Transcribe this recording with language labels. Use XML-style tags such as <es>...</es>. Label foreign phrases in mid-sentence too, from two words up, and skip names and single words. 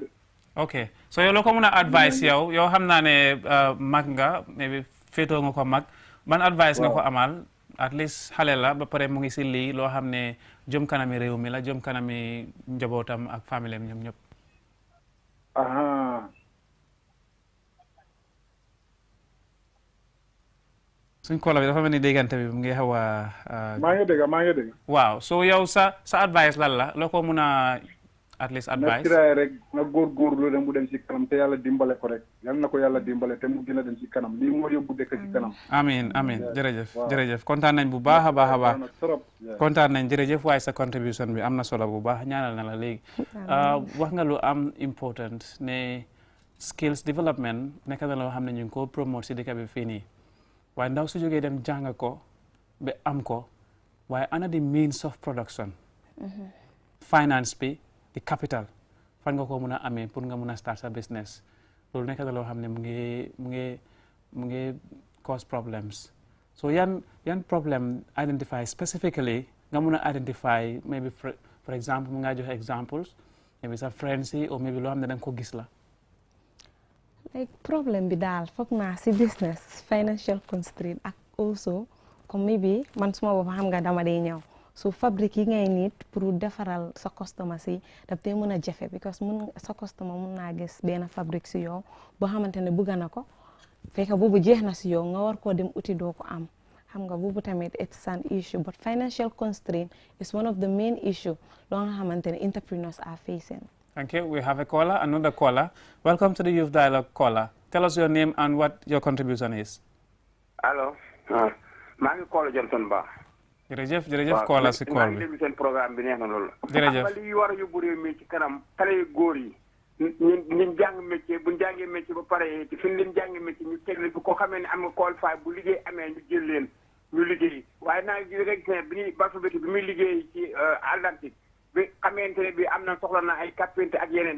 <wo>ok so yow loo ko mën a advice yow xam naa ne mag nga maybe féetoo nga ko mag ban advice nga ko amal</wo> <en>at least</en> <wo>xale la ba pare mu ngi si lii loo xam ne jëm kanami réew mi la jëm kanami njabootam ak famille am ñoom ñëpp. suñ koola bi dafa mel ni déggante bi mu ngi xaw a. maa ngi dégg. waaw so yow sa advice lan la loo ko mun a</wo> <en>at least advice.</en> <wo>na tiraay rek na góorgóorlu dem mu dem si kanam te yàlla dimbale ko rek yal na ko yàlla dimbale te mu gën a dem si kanam lii moo yóbbu dëkk si kanam. amiin jërëjëf kontaan nañ bu baax a baax kontaan nañ jërëjëf waaye sa contribution bi am na solo bu baax ñaanal na la léegi. wax nga lu am important ne</wo> <en>skills development</en> <wo>nekk na loo xam ne ñu ngi ko promote si dëkk bi fii nii. waaye ndaw su jógee dem jàng ko ba am ko waaye ana di</wo> <en>means of production finance</en> <wo>bi di capital fan nga ko mun a amee pour nga mun a start sa business loolu nekk na loo xam ne mu ngi</wo> <en>cause problems</en> <wo>so yan problem</wo> <en>identify specifically</en> <wo>nga mun a identify</wo> <en>maybe for example</en> <wo>mu nga joxe</wo> <en>examples maybe</en> <wo>sa friends yi</wo> <en>or maybe</en> <wo>loo xam ne danga ko gis la. like problème bi daal foog naa si business</wo> <en>financial constraint</en> <wo>ak also comme maybe man suma bopp xam nga dama day ñëw so fabrique yi ngay nit pour defaral sa customer si daf dee mën a jafe because sa customer mun naa gis benn fabrique si yow boo xamante ne bëgg na ko fekk boobu jeex na si yow nga war koo dem uti doo ko am xam nga boobu tamit</wo> <en>it's an issue but financial constraint is one of the main issue</en> <wo>loo nga xamante ne</wo> <en>entrepreneurs are facing. Thank you. We have a caller, another caller. Welcome to the Youth Dialogue caller. Tell us your name and what your contribution is.</en> <wo>Hello. Mangi caller Johnson Ba. jërëjëf Kola si kool bi seen programme bi neex na loolu. jërëjëf xam nga li war a yóbbu réew mi ci kanam xale yu góor yi ñu jàng métier bu ñu jàngee métier ba pare ci fi ñu leen jàngee métier ñu teg leen ko xamee ne am nga qualifié bu liggéey amee ñu jël leen ñu liggéey waaye naa ngi gis ne bi ñuy Balfour-Beatty bi muy liggéey ci Atlantique bi xamante ne bi am na soxla na ay carpentier ak yeneen</wo>